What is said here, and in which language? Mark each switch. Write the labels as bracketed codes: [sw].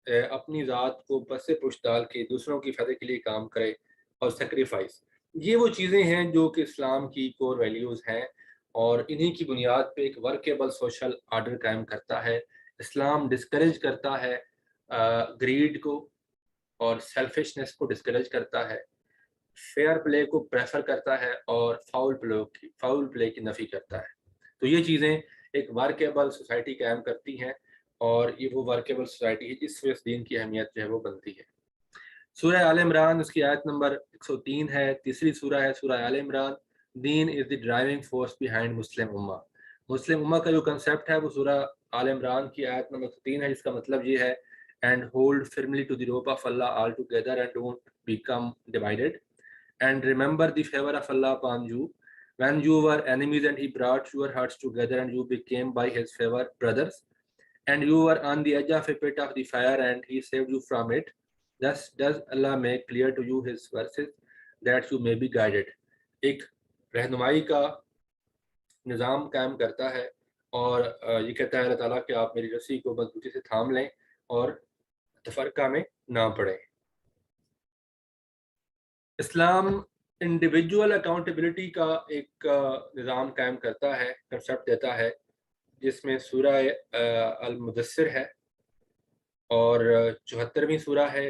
[ur] اپنی ذات کو پس پشت ڈال کے دوسروں کی فائدے کے لیے کام کرے اور سیکریفائس۔ یہ وہ چیزیں ہیں جو کہ اسلام کی کور ویلیوز ہیں، اور انہی کی بنیاد پہ ایک ورکیبل سوشل آرڈر قائم کرتا ہے۔ اسلام ڈسکریج کرتا ہے گریڈ کو اور سیلفشنس کو ڈسکریج کرتا ہے، فیئر پلے کو پریفر کرتا ہے، اور فاؤل پلے کی نفی کرتا ہے۔ تو یہ چیزیں ایک ورکیبل سوسائٹی قائم کرتی ہیں، اور یہ وہ ورکیبل سوسائٹی ہے جس سے اس دین کی اہمیت جو ہے وہ بنتی ہے. سورہ آل عمران اس کی آیت نمبر 103 ہے. تیسری سورہ ہے سورہ آل عمران. [en] Then is the driving force behind Muslim امہ. [ur] مسلم امہ کا جو کنسیپٹ ہے وہ سورہ آل عمران کی آیت نمبر 103 ہے, جس کا مطلب یہ ہے [en] and hold firmly to the rope of Allah all together and don't become divided, and remember the favor of Allah upon you when you were enemies and he brought your hearts together and you became by his favor brothers, and you were on the edge of a pit of the fire and he saved you from it. Thus does Allah make clear to you his verses that you may be guided. [ur] ایک رہنمائی کا نظام قائم کرتا ہے اور یہ کہتا ہے اللہ تعالیٰ کہ آپ میری رسی کو مضبوطی سے تھام لیں اور تفرقہ میں نہ پڑیں. اسلام انڈیویجول اکاؤنٹیبلٹی کا ایک نظام قائم کرتا ہے, کنسیپٹ دیتا ہے, جس میں سورہ المدثر ہے اور 74ویں سورہ ہے.